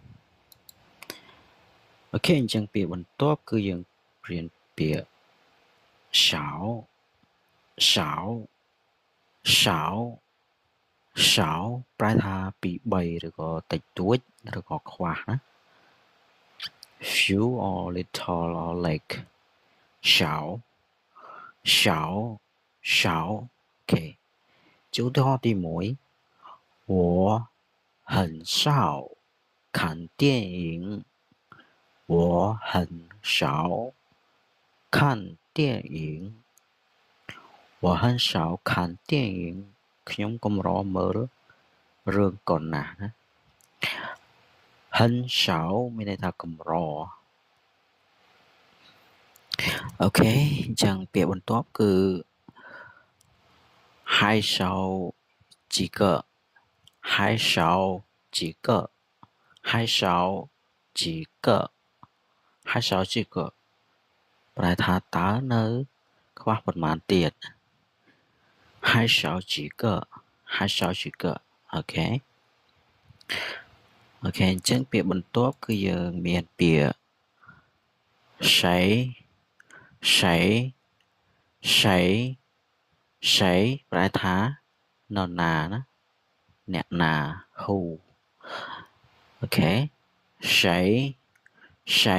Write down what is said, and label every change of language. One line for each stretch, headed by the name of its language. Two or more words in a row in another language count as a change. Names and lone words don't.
Khmer: អូខេអញ្ចឹងពាក្យបន្ទាប់គឺយើងរៀនពាក្យ
Chinese: 少少少少
Khmer: ប្រែថាពី3ឬក៏តិចតួចឬក៏ខ្វះណា
English: few or little or like
Chinese: 少少少
English: OK
Chinese: 就对话第 1我很少看电影我很少看电影我很少看电影
Khmer: ខ្ញុំកំរមើលរឿងកុនណាស់ណា很少មានន័យថាកម្រអូខេអញ្ចឹងពាក្យបន្ទាប់គឺ
Chinese: 还少几个还少几个还少几个还少几个
Khmer: ប្រែថាតើនៅខ្វះប៉ុន្មានទៀត
Chinese: 还少几个还少几个អូខេ
Khmer: អញ្ចឹងពាក្យបន្ទាប់គឺយើងមានពាក្យ
Chinese: 谁谁谁谁
Khmer: ប្រែថានរណាណាអ្នកណា who អូខេ
Chinese: 谁谁